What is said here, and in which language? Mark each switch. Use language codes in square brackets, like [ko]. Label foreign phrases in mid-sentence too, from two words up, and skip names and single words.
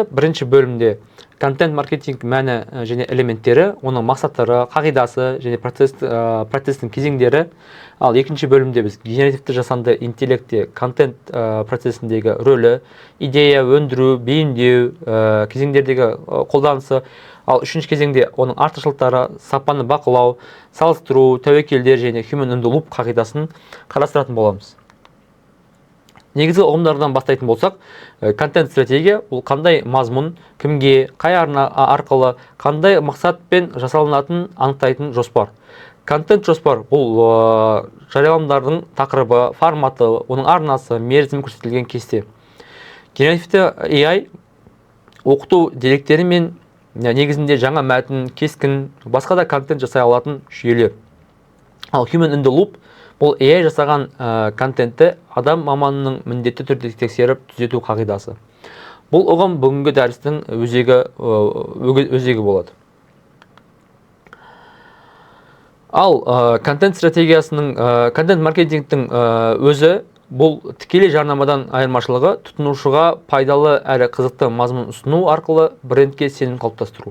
[kk] Бірінші бөлімде контент маркетинг мәні және элементтері, оның мақсаттары, қағидасы және процестің кезеңдері. Ал екінші бөлімде біз генеративті жасанды интеллектте контент процесіндегі рөлі, идея, өндіру, бейімдеу, кезеңдердегі қолданысы. Ал үшінші кезеңде оның артықшылықтары, сапаны бақылау, салыстыру, тәуекелдер және [en] human in the loop [kk] қағидасын қарастыратын боламыз. Негізгі ұғымдардан бастайтын болсақ, контент стратегия ол қандай мазмұн, кімге, қай арна арқылы, қандай мақсатпен жасалынатын анықтайтын жоспар. Контент жоспар бұл жарияланымдардың тақырыбы, форматы, оның арнасы, мерзімі көрсетілген кесте. Генеративті AI оқыту деректері мен негізінде жаңа мәтін, кескін, басқа да контент жасай алатын жүйелер. Ал [en] human in the loop [kk] бұл AI жасаған контентті адам маманының міндетті түрде тексеріп түзету қағидасы. Бұл ұғым бүгінгі дәрістің өзегі болады. Ал контент стратегиясының, контент маркетингтің өзі бұл тікелей жарнамадан айырмашылығы тұтынушыға пайдалы әрі қызықты мазмұн ұсыну арқылы брендке сенім қалыптастыру.